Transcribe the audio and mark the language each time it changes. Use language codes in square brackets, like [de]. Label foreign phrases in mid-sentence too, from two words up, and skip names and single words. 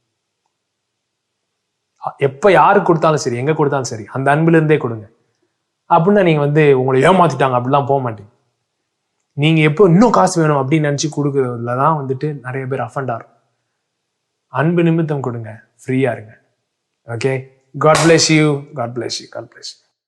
[ta] எப்ப யாருக்கு கொடுத்தாலும் சரி, எங்க கொடுத்தாலும் சரி, அந்த அன்புல இருந்தே கொடுங்க. அப்படின்னா நீங்க உங்களை ஏமாத்திட்டாங்க அப்படிலாம் போக மாட்டீங்க. நீங்க எப்போ இன்னும் காசு வேணும் அப்படின்னு நினைச்சு கொடுக்கறதுலதான் நிறைய பேர் அஃபண்ட் ஆகும். அன்பு நிமித்தம் கொடுங்க, ஃப்ரீயா இருங்க. ஓகே, [en] God bless you. God bless you. God bless you.